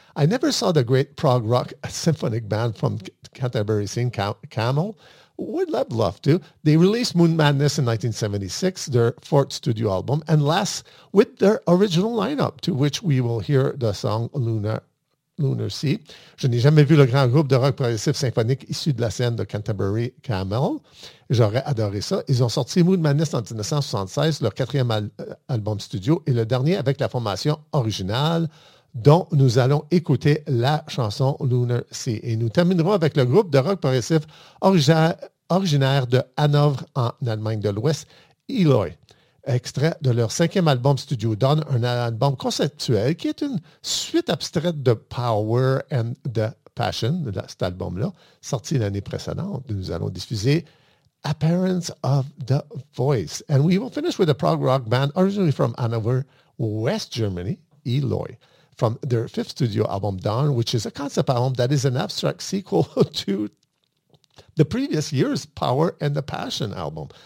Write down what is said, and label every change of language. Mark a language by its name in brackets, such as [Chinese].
[English] I never saw the great prog rock symphonic band from Canterbury scene, Camel. Would love to. They released Moon Madness in 1976, their fourth studio album, and last with their original lineup, to which we will hear the song Lunar Sea. [French] Je n'ai jamais vu le grand groupe de rock progressif symphonique issu de la scène de Canterbury, Camel. J'aurais adoré ça. Ils ont sorti Moon Madness en 1976, leur quatrième album studio, et le dernier avec la formation originale, dont nous allons écouter la chanson Lunar Sea. Et nous terminerons avec le groupe de rock progressif originaire de Hanovre en Allemagne de l'Ouest, Eloy. Extrait de leur cinquième album studio Dawn, un album conceptuel qui est une suite abstraite de Power and the Passion, cet album-là, sorti l'année précédente. Nous allons diffuser Appearance of the Voice. [English] And we will finish with a prog rock band originally from Hanover, West Germany, Eloy, from their fifth studio album, Dawn, which is a concept album that is an abstract sequel to the previous year's Power and the Passion album.